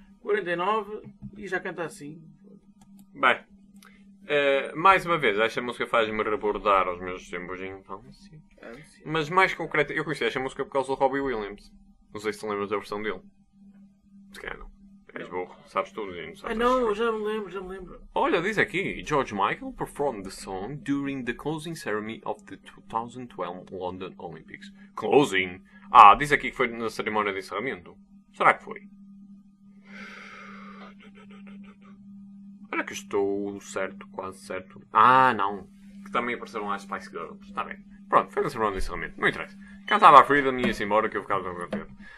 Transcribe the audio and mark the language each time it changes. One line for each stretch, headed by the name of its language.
Portuguese: 49 e já canta assim. Bem, mais uma vez, esta música faz-me rebordar aos meus tempos de infância. Mas mais concreto, eu conheci esta música por causa do Robbie Williams. Não sei se te lembras da versão dele. Se calhar não. És burro, sabes tudo e não sabes. Ah não, já me lembro. Olha, diz aqui,
English: George Michael performed the song during the closing ceremony of the 2012 London Olympics. Closing?
Portuguese: Ah, diz aqui que foi na cerimónia de encerramento. Será que foi? Olha que estou certo, quase certo. Ah não, que também apareceram lá as Spice Girls, está bem. Pronto, foi na cerimónia de encerramento, não interessa. Cantava a Freedom e ia-se embora que eu ficava tão contente.